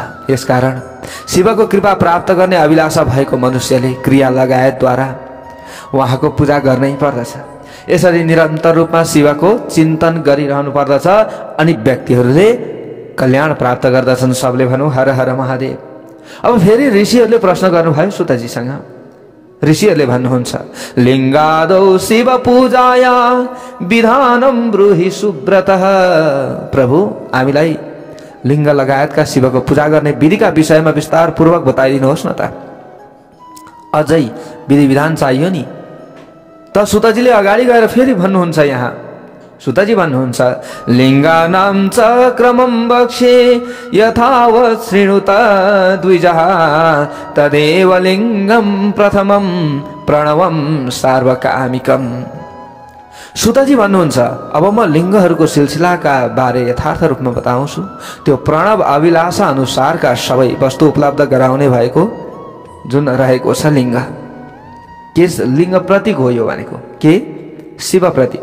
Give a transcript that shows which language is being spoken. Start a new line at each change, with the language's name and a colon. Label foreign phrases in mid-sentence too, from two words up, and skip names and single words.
Nepali: यसकारण शिवको कृपा प्राप्त गर्ने अभिलाषा भएको मनुष्यले क्रिया लगायतद्वारा उहाँको पूजा गर्नै पर्दछ। यसरी निरन्तर रूपमा शिवको चिन्तन गरिरहनु पर्दछ अनि व्यक्तिहरूले कल्याण प्राप्त गर्दछन्। सबले भनौँ
Sanskrit: हर हर महादेव।
Nepali: अब फेरि ऋषिहरूले प्रश्न गर्नुभयो सुतजीसँग। ऋषिहरूले भन्नुहुन्छ,
Sanskrit: लिङ्गादौ शिव पूजाया विधानम ब्रूहि सुब्रतः।
Nepali: प्रभु, हामीलाई लिङ्ग लगायतका शिवको पूजा गर्ने विधिका विषयमा विस्तार पूर्वक बताइदिनुहोस् न त। अझै विधि विधान चाहियो नि त। सुतजीले अगाडि गएर फेरि भन्नुहुन्छ, यहाँ सुतजी भन्नुहुन्छ,
Sanskrit: लिङ्गानां च क्रमं वक्ष्ये यथावत् शृणुत द्विजः तदेव लिङ्गं प्रथमं प्रणवं सार्वकामिकम्।
Nepali: सुतजी भन्नुहुन्छ, अब म लिङ्गहरूको सिलसिलाका बारे यथार्थ रूपमा बताउँछु। त्यो प्रणव अभिलाषा अनुसारका सबै वस्तु उपलब्ध गराउने भएको जुन रहेको छ लिङ्ग। के लिङ्ग प्रतीक हो यो भनेको? के? शिव प्रतीक।